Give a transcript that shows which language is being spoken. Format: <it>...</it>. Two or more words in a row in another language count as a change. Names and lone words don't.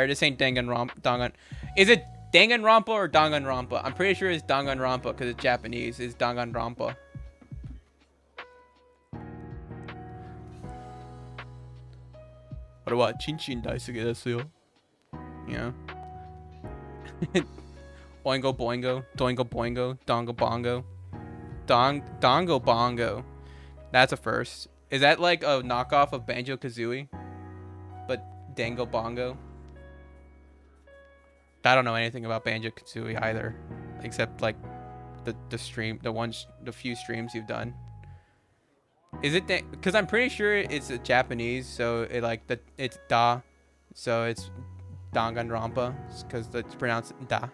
<en>This ain't Danganronpa. Is it Danganronpa or Danganronpa? I'm pretty sure it's Danganronpa because it's Japanese. It's Danganronpa.</en> <ja>Chinchin daisuke desu yo.</ja> <en>Yeah. Oingo boingo, doingo boingo, dongo bongo. Dongo bongo. That's a first. Is that like a knockoff of Banjo Kazooie? But Dango bongo? I don't know anything about Banjo Kazooie either. Except like the few streams you've done. Is it because I'm pretty sure it's a Japanese, so it's da, so it's Danganronpa, because it's pronounced da.</en>